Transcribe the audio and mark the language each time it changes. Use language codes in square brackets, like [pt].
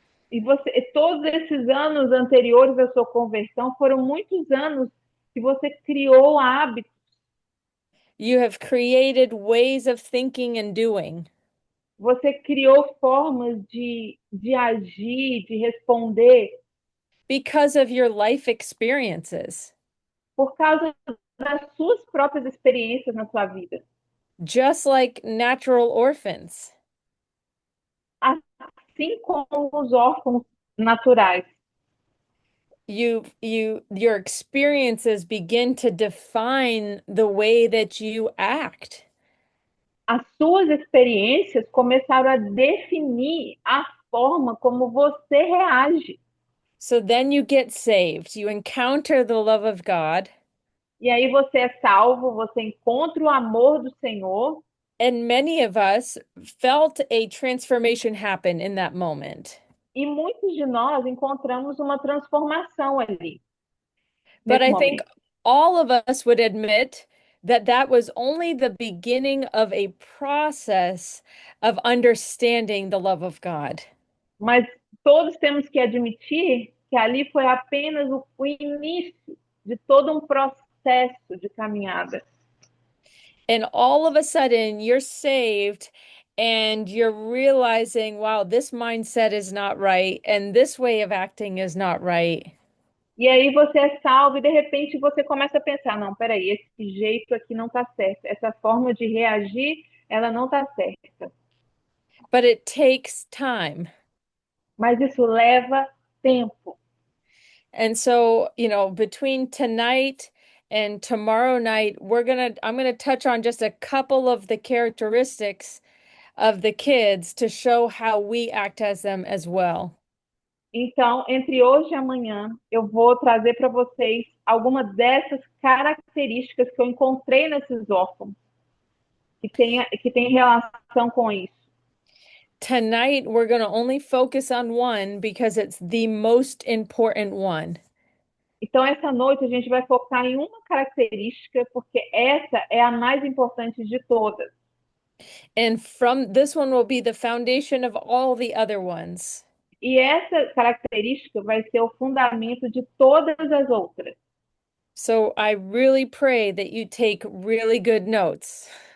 [pt] E todos esses anos anteriores à sua conversão foram muitos anos que você criou hábitos, [en] You have created ways of thinking and doing [pt] você criou formas de agir, de responder, [en] because of your life experiences. [pt] por causa das suas próprias experiências na sua vida. [en] Just like natural orphans, [pt] Assim como os órfãos naturais. [en] your experiences begin to define the way that you act. [pt] As suas experiências começaram a definir a forma como você reage. [en] So then you get saved. You encounter the love of God, [pt] E aí você é salvo, você encontra o amor do Senhor. [en] and many of us felt a transformation happen in that moment. [pt] E muitos de nós encontramos uma transformação ali, [en] But [pt] nesse [en] I think [pt] momento. [en] all of us would admit that that was only the beginning of a process of understanding the love of God. [pt] Mas todos temos que admitir que ali foi apenas o início de todo um processo de caminhada. [en] And all of a sudden, you're saved and you're realizing, wow, this mindset is not right, and this way of acting is not right. [pt] E aí você é salvo e de repente você começa a pensar, não, peraí, esse jeito aqui não está certo, essa forma de reagir, ela não está certa. [en] But it takes time. [pt] Mas isso leva tempo. [en] And so, between tonight and tomorrow night, I'm gonna touch on just a couple of the characteristics of the kids to show how we act as them as well. [pt] Então, entre hoje e amanhã, eu vou trazer para vocês algumas dessas características que eu encontrei nesses órfãos, que tem relação com isso. [en] Tonight, we're going to only focus on one because it's the most important one. [pt] Então, essa noite a gente vai focar em uma característica, porque essa é a mais importante de todas. [en] And from this one will be the foundation of all the other ones. [pt] E essa característica vai ser o fundamento de todas as outras. [en] So I really pray that you take really good notes.